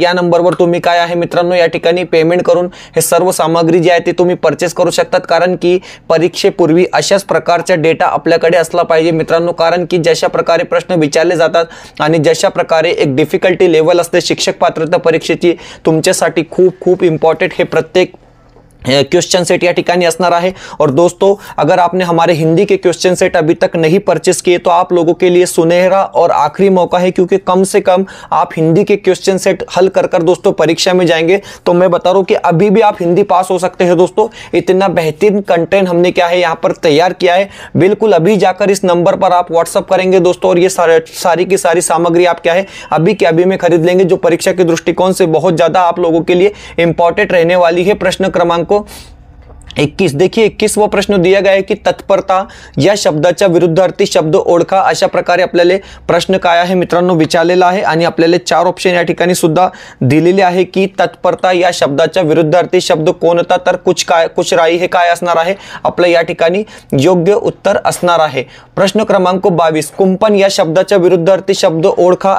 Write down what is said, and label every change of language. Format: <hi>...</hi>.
<mr>या नंबरवर तुम्ही काय आहे मित्रांनो या ठिकाणी पेमेंट करून हे सर्व सामग्री जी आहे ते तुम्ही परचेस करू शकतात, कारण की परीक्षेपूर्वी अशाच प्रकारचा डेटा आपल्याकडे असला पाहिजे मित्रांनो. कारण की जशा प्रकारे प्रश्न विचारले जातात आणि जशा प्रकारे एक डिफिकल्टी लेवल असते शिक्षक पात्रता परीक्षेची, तुमच्यासाठी खूप खूप इम्पॉर्टेंट हे प्रत्येक क्वेश्चन सेट या ठिकानी असणार है।</mr> <hi>और दोस्तों अगर आपने हमारे हिंदी के क्वेश्चन सेट अभी तक नहीं परचेस किए तो आप लोगों के लिए सुनहरा और आखिरी मौका है, क्योंकि कम से कम आप हिंदी के क्वेश्चन सेट हल कर कर दोस्तों परीक्षा में जाएंगे तो मैं बता रहा हूं कि अभी भी आप हिंदी पास हो सकते हैं दोस्तों। इतना बेहतरीन कंटेंट हमने क्या है यहाँ पर तैयार किया है। बिल्कुल अभी जाकर इस नंबर पर आप व्हाट्सअप करेंगे दोस्तों और ये सारी की सारी सामग्री आप क्या है अभी के अभी में खरीद लेंगे, जो परीक्षा के दृष्टिकोण से बहुत ज्यादा आप लोगों के लिए इंपॉर्टेंट रहने वाली है।</hi> <mr>प्रश्न क्रमांक 21 देखिए 21वां प्रश्न दिया गया है कि तत्परता या शब्दाच्या विरुद्धार्थी शब्द ओळखा। अशा प्रकारे आपल्याला प्रश्न काय आहे मित्रांनो विचारलेला आहे आणि आपल्याला 4 ऑप्शन या ठिकाणी सुद्धा दिलेले आहे की तत्परता या शब्दाच्या विरुद्धार्थी शब्द कोणता, तर कुछ राई हे काय असणार आहे आपल्या या ठिकाणी योग्य उत्तर असणार आहे। प्रश्न क्रमांक 22 कुंपण या शब्दाच्या विरुद्धार्थी शब्द ओळखा।</mr>